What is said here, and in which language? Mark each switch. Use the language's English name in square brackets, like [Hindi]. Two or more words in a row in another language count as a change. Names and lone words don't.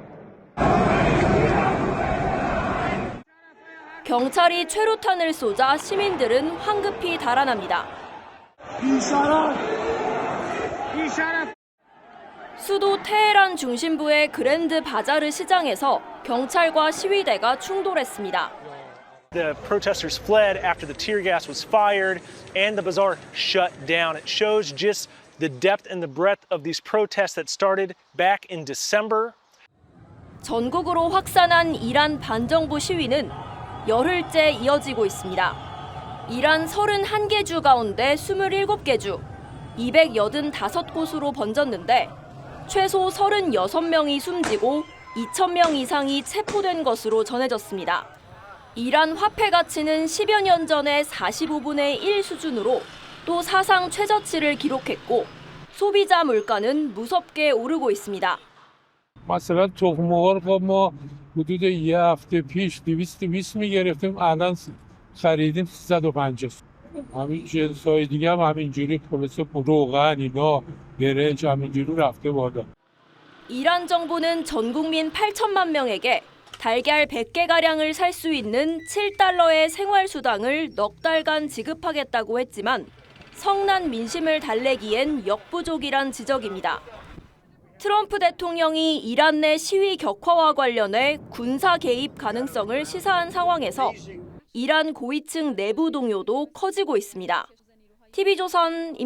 [Korean] 경찰이 최루탄을 쏘자 시민들은 황급히 달아납니다. 수도 테헤란 중심부의 그랜드 바자르 시장에서 경찰과 시위대가 충돌했습니다. [English] The protesters fled after the tear gas was fired and the bazaar shut down. It shows just the depth and the breadth of these protests that started back in December. [Korean] 전국으로 확산한 이란 반정부 시위는 열흘째 이어지고 있습니다. 이란 31개 주 가운데 27개 주, 285곳으로 번졌는데 최소 36명이 숨지고 2,000명 이상이 체포된 것으로 전해졌습니다. 이란 화폐 가치는 10여 년 전의 45분의 1 수준으로 또 사상 최저치를 기록했고 소비자 물가는 무섭게 오르고 있습니다. [Persian] مثلا تخم مرغ ما حدود یه هفته پیش 220 میگرفتیم الان خریدیم 350. همین جنس‌های دیگه هم همینجوری مثل روغن اینا برنج همینجوری رفته بالا. [Korean] 이란 정부는 전 국민 8천만 명에게 달걀 100개가량을 살 수 있는 7달러의 생활수당을 넉 달간 지급하겠다고 했지만 성난 민심을 달래기엔 역부족이란 지적입니다. 트럼프 대통령이 이란 내 시위 격화와 관련해 군사 개입 가능성을 시사한 상황에서 이란 고위층 내부 동요도 커지고 있습니다.